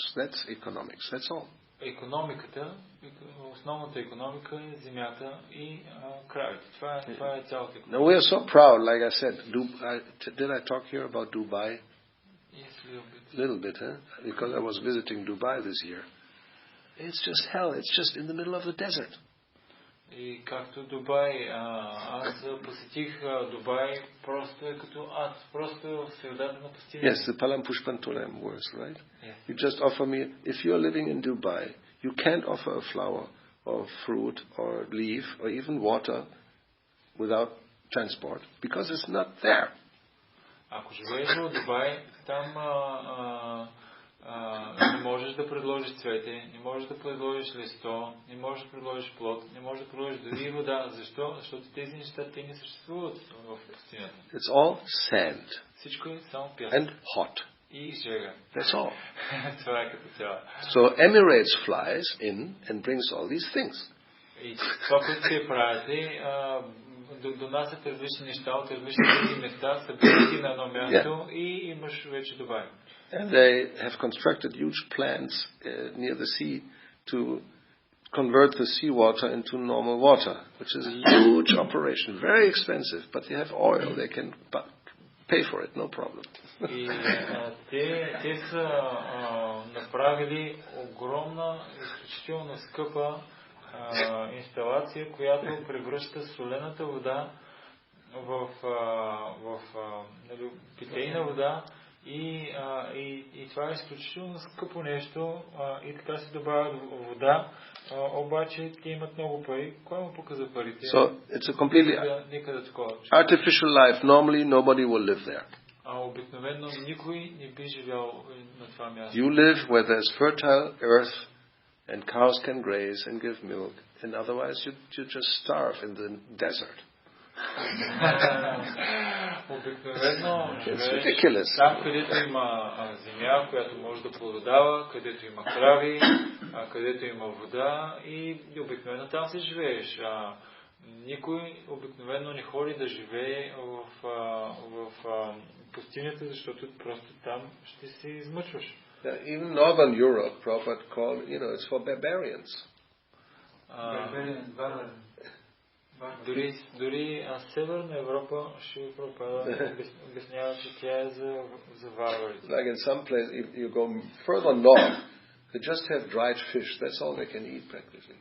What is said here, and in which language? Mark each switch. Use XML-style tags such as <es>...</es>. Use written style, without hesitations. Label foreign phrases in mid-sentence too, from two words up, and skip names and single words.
<en>That's economics. That's all.</en> <bg>Економиката, основната економика е земята и кравите. Това е цялата економика.</bg> <en>Now we are so proud, like I said. Did I talk here about Dubai? Yes, a little bit, huh? Because I was visiting Dubai this year. It's just hell. It's just in the middle of the desert.</en> <bg>И както Дубай, аз посетих Дубай, просто е като ад, просто е в средата на пустиня.</bg> <en>Yes, the Palam Pushpantulam words, right? Yes. You just offer me, if you're living in Dubai, you can't offer a flower or fruit or leaf or even water without transport because it's not there.</en> <bg>Ако живееш в Дубай, там не можеш да предложиш цвете, не можеш да предложиш листо, не можеш да предложиш плод, не можеш да предложиш дори вода. Защо? Защото тези неща те не съществуват в пустинята.</bg> <en>It's all sand.</en> <bg>Всичко е само пясък.</bg> <en>And hot.</en> <bg>И жега.</bg> <en>That's all.</en> <bg>Това е като цяло.</bg> <en>So Emirates flies in and brings all these things.</en> <bg>И това, което се правите, донасят различни неща от различни други места, събират ги на едно място и имаш вече Дубай.</bg> <en>And they have constructed huge plants near the sea to convert the seawater into normal water, which is a huge operation, very expensive, but they have oil, they can pay for it, no problem.</en> <bg>И те са направили огромна, изключително скъпа инсталация, която превръща солената вода в питейна вода и това е изключително скъпо нещо и така се добавя вода, обаче те имат много пари. Кой му показа парите?</bg> <en>So it's a completely artificial life. Normally nobody will live there.</en> <bg>Обикновено никой не би живял на това място.</bg> <en>You live where there's fertile earth and cows can graze and give milk, and otherwise you just starve in the desert.</en> <bg>Обикновено живееш там, където има земя, която може да плододава, където има крави, където има вода и обикновено там се живееш. Никой обикновено не ходи да живее в пустинята, защото просто там ще се измъчваш.</bg> <en>Even Northern Europe, Prabhupada called, it's for barbarians.</en> <bg>Дори Северна Европа ще обяснява, че тя е за варварите.</bg> <en>Like in some place, if you go further north, they just have dried fish. That's all they can eat practically.</en>